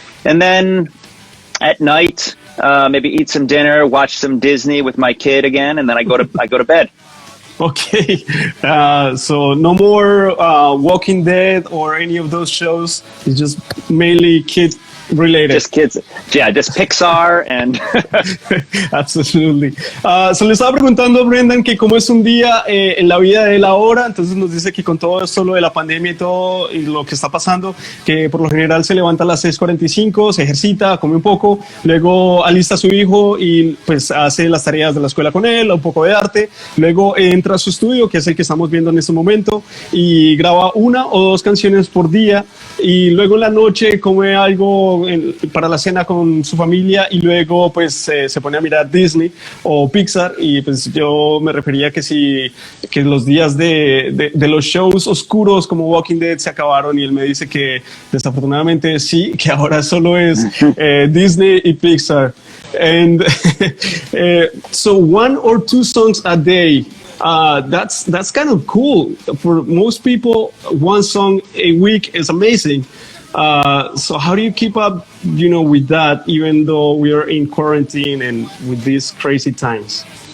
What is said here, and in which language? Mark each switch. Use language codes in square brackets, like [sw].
[en] And then at night, maybe eat some dinner, watch some Disney with my kid again, and then I go to bed. Okay, so no more Walking Dead or any of those shows. It's just mainly kid related. Just kids. Yeah, just Pixar and... Absolutely. [es] Se le estaba preguntando a Brendan que cómo es un día en la vida de él ahora. Entonces nos dice que con todo esto, lo de la pandemia y todo y lo que está pasando, que por lo general se levanta a las 6:45, se ejercita, come un poco, luego alista a su hijo y pues hace las tareas de la escuela con él, un poco de arte, luego entra a su estudio, que es el que estamos viendo en este momento, y graba 1 o 2 canciones por día, y luego en la noche come algo para la cena con su familia y luego pues se pone a mirar Disney o Pixar. Y pues yo me refería que los días de los shows oscuros como Walking Dead se acabaron, y él me dice que desafortunadamente sí, que ahora solo es Disney y Pixar. [en] And so 1 or 2 songs a day, that's kind of cool. For most people, 1 song a week is amazing. So how do you keep up, with that, even though we are in quarantine and with these crazy times?